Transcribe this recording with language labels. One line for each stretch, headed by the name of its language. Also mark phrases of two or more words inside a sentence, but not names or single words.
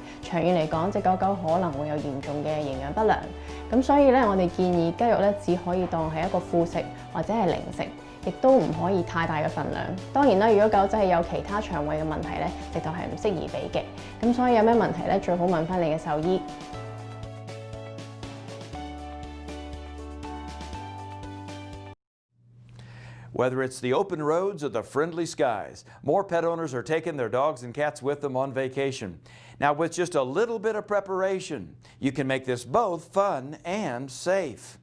Cantonese: 長遠嚟講，隻狗狗可能會有嚴重嘅營養不良。咁所以咧，我哋建議雞肉咧只可以當係一個副食或者係零食，亦都唔可以太大嘅份量。當然啦，如果狗仔係有其他腸胃嘅問題咧，直頭係唔適宜俾嘅。咁所以有咩問題咧，最好問翻你嘅獸醫。
English: Whether it's the open roads or the friendly skies, more pet owners are taking their dogs and cats with them on vacation. Now, with just a little bit of preparation, you can make this both fun and safe.